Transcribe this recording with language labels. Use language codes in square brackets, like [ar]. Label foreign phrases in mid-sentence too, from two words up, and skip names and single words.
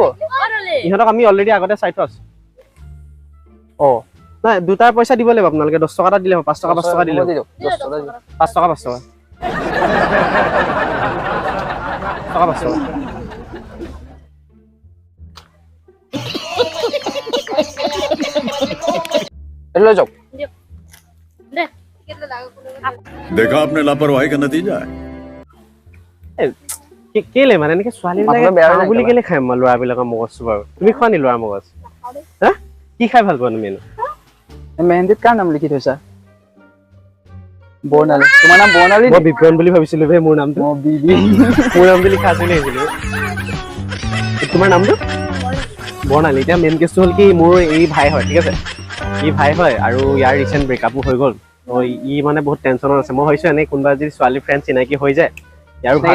[as] ইহঁতক আমি অলৰেডি আগতে চাই থোৱা আছে নাই দুটাৰ পইচা দিব লাগিব আপোনালোকে 10 টকা এটা দিলে 5 টকা 5 টকা দিলে 5 টকা 5 টকা লৈ যাওক [hi] देखा आपने लापरवाही का नतीजा है [as] কেলে মানে এনেকে ছোৱালীবিলাকে বুলি কেলে খাই ল'ৰাবিলাকৰ মগজটো বাৰু তুমি খোৱা নি ল'ৰা মগজ হা কি খাই ভাল পোৱা তুমি মেহেন্দিত কাৰ নাম লিখি থৈছা বৰ্ণালী তোমাৰ নাম বৰ্ণালী মই বিক্ৰম বুলি ভাবিছিলো বে মোৰ নামটো মোৰ নামটো লিখা আছিল ভাবিছিলো তোমাৰ নামটো বৰ্ণালী এতিয়া মেইন কেছটো হ'ল কি মোৰ এই ভাই হয় ঠিক আছে ই ভাই হয় আৰু ইয়াৰ ৰিচেণ্ট ব্ৰেকআপো হৈ গ'ল ই মানে বহুত টেনচনত আছে মই ভাবিছো এনেই কোনোবা যদি ছোৱালী ফ্ৰেণ্ড চিনাকি হৈ যায় ইয়াৰ ভাল